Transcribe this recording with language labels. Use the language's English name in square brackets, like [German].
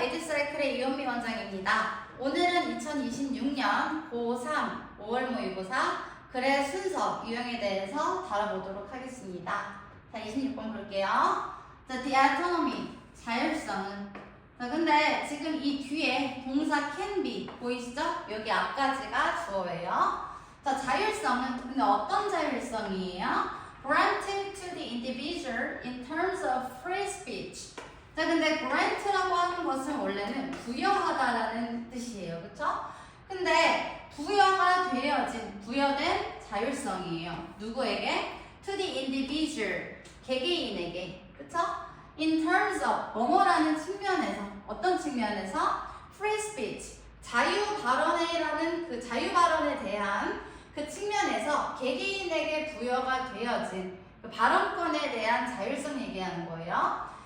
[Korean] 에듀사이클의 이현미 원장입니다. 오늘은 2026년 고3 5월 모의고사 글의 순서 유형에 대해서 다뤄보도록 하겠습니다. 자, 26번 볼게요. 자, [English] the autonomy, [Korean] 자율성은. 자, 근데 지금 이 뒤에 동사 [English] can be [Korean] 보이시죠? 여기 앞까지가 주어예요. 자, 자율성은 근데 어떤 자율성이에요? [English] Granted to the individual in terms of free speech. [Korean] 자, 근데 grant라고 하는 것은 원래는 부여하다라는 뜻이에요. 그쵸? 근데 부여가 되어진, 부여된 자율성이에요. 누구에게? [English] To the individual, [Korean] 개개인에게. 그쵸? [English] In terms of, [Korean] 뭐뭐라는 측면에서, 어떤 측면에서? [English] Free speech, [Korean] 자유 발언이라는 그 자유 발언에 대한 그 측면에서 개개인에게 부여가 되어진 그 발언권에 대한 자율성 얘기하는 거예요.